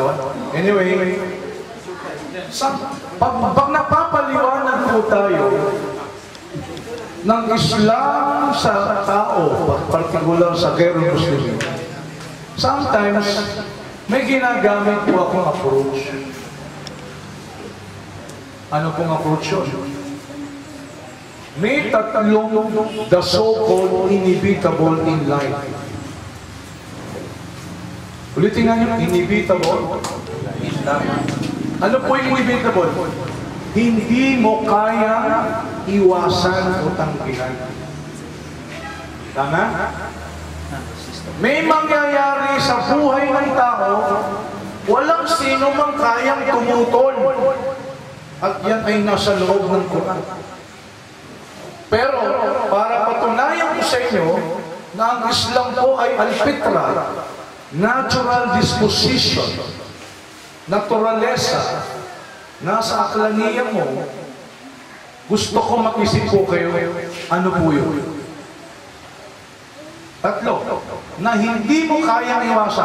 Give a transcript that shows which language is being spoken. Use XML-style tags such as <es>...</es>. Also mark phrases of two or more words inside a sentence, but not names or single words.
<tl>Anyway, pag napapaliwanag po tayo ng Islam sa tao, particular sa Quezon Muslim, sometimes may ginagamit po akong approach. Ano pong approach yun? May tatlong</tl> <en>the so-called inevitable in life.</en> <tl>Ulitin nga nyo,</tl> <en>inevitable in life.</en> <tl>Ano po yung inevitable? hindi mo kayang iwasan o tanggihan. Tama? May mangyayari sa buhay ng tao, walang sino mang kayang tumutol. At yan ay nasa loob ng Quran. Pero, para patunayan ko sa inyo, na ang Islam po ay al-fitra,</tl> <en>natural disposition,</en> <tl>naturalesa, nasa aklaniya mo, gusto ko makisip po kayo, ano po yun? Tatlo, na hindi mo kayang iwasan.</tl>